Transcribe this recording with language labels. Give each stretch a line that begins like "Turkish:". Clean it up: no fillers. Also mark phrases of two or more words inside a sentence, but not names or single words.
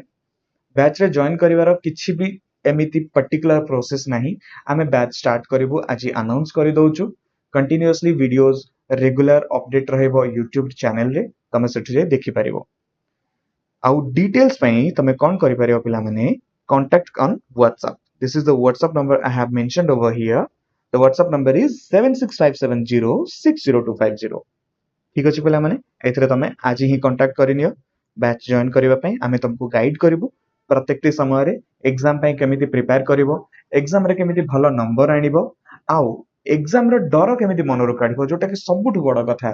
Odia: ବ୍ୟାଚରେ ଜଏନ କରିବାର କିଛି ବି ଏମିତି
English: particular process
Odia: ନାହିଁ। ଆମେ
English: batch start
Odia: କରିବୁ ଆଜି ଆନାଉନ୍ସ କରିଦଉଛୁ।
English: continuously videos regular update
Odia: ରହିବ ୟୁଟ୍ୟୁବ ଚ୍ୟାନେଲରେ, ତମେ ସେଠି ଯାଇ ଦେଖିପାରିବ। ଆଉ ଡିଟେଲ୍ସ ପାଇଁ ତମେ କଣ କରିପାରିବ ପିଲାମାନେ,
English: contact on WhatsApp. This is the WhatsApp number I have mentioned over here. The WhatsApp number is 7657060250.
Odia: ଠିକ ଅଛି ପିଲାମାନେ, ଏଥିରେ ତମେ ଆଜି ହିଁ କଣ୍ଟାକ୍ଟ କରିନିଅ
English: batch join
Odia: କରିବା ପାଇଁ। ଆମେ ତମକୁ ଗାଇଡ କରିବୁ ପ୍ରତ୍ୟେକଟି ସମୟରେ ଏକ୍ସାମ ପାଇଁ କେମିତି ପ୍ରିପେୟାର କରିବ, ଏକ୍ସାମରେ କେମିତି ଭଲ ନମ୍ବର ଆଣିବ, ଆଉ ଏକ୍ସାମର ଡର କେମିତି ମନରୁ କାଢିବ, ଯୋଉଟା କି ସବୁଠୁ ବଡ କଥା।